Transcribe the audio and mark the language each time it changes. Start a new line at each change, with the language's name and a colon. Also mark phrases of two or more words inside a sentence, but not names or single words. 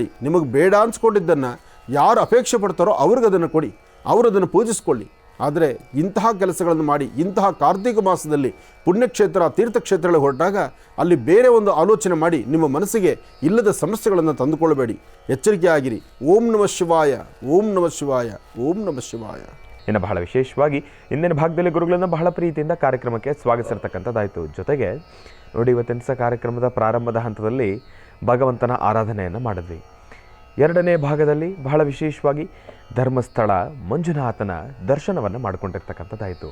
Kannada: ನಿಮಗೆ ಬೇಡ ಅನ್ಸ್ಕೊಂಡಿದ್ದನ್ನು ಯಾರು ಅಪೇಕ್ಷೆ ಪಡ್ತಾರೋ ಅವ್ರಿಗೆ ಅದನ್ನು ಕೊಡಿ, ಅವರು ಅದನ್ನು ಪೂಜಿಸ್ಕೊಳ್ಳಿ. ಆದರೆ ಇಂತಹ ಕೆಲಸಗಳನ್ನು ಮಾಡಿ ಇಂತಹ ಕಾರ್ತಿಕ ಮಾಸದಲ್ಲಿ ಪುಣ್ಯಕ್ಷೇತ್ರ ತೀರ್ಥಕ್ಷೇತ್ರಗಳಿಗೆ ಹೊರಟಾಗ ಅಲ್ಲಿ ಬೇರೆ ಒಂದು ಆಲೋಚನೆ ಮಾಡಿ ನಿಮ್ಮ ಮನಸ್ಸಿಗೆ ಇಲ್ಲದ ಸಮಸ್ಯೆಗಳನ್ನು ತಂದುಕೊಳ್ಳಬೇಡಿ. ಎಚ್ಚರಿಕೆ ಆಗಿರಿ.
Sanskrit: ಓಂ ನಮಃ ಶಿವಾಯ, ಓಂ ನಮಃ ಶಿವಾಯ, ಓಂ ನಮಃ ಶಿವಾಯ.
Kannada: ಇನ್ನು ಬಹಳ ವಿಶೇಷವಾಗಿ ಇಂದಿನ ಭಾಗದಲ್ಲಿ ಗುರುಗಳನ್ನು ಬಹಳ ಪ್ರೀತಿಯಿಂದ ಕಾರ್ಯಕ್ರಮಕ್ಕೆ ಸ್ವಾಗತಿಸಿರ್ತಕ್ಕಂಥದ್ದಾಯಿತು. ಜೊತೆಗೆ ನೋಡಿ, ಇವತ್ತಿನ ಸಹ ಕಾರ್ಯಕ್ರಮದ ಪ್ರಾರಂಭದ ಹಂತದಲ್ಲಿ ಭಗವಂತನ ಆರಾಧನೆಯನ್ನು ಮಾಡಿದ್ವಿ. ಎರಡನೇ ಭಾಗದಲ್ಲಿ ಬಹಳ ವಿಶೇಷವಾಗಿ ಧರ್ಮಸ್ಥಳ ಮಂಜುನಾಥನ ದರ್ಶನವನ್ನು ಮಾಡಿಕೊಂಡಿರ್ತಕ್ಕಂಥದ್ದಾಯಿತು.